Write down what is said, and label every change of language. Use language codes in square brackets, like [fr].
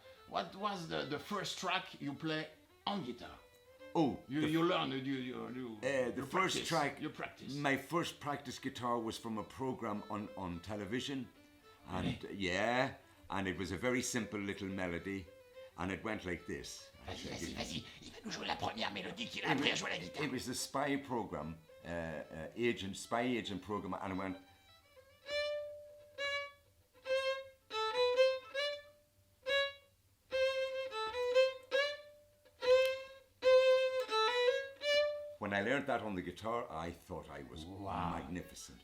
[en] What was the first track you play on guitar? Oh, you learn. The first track. You practice. My first practice guitar was from a program on television, and and it was a very simple little melody, and it went like this. [fr] Vas-y. Il va nous jouer la première mélodie qu'il a appris à jouer la guitare. [en] It was the spy program, spy agent program, and it went. When I learned that on the guitar, I thought I was magnificent.